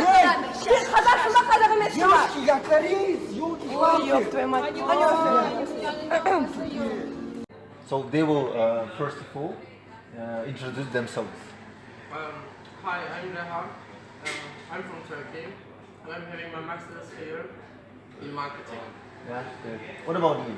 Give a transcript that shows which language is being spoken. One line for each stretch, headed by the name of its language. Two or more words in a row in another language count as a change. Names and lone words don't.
Kazakh: Сен қазақсың ба, қазақ емессің ба?
Russian: Ой, ёб твою мать.
English: So they will, first of all, introduce themselves. Hi, I'm Rehan. I'm from Turkey. And I'm having my master's here in marketing. Yeah. What about you?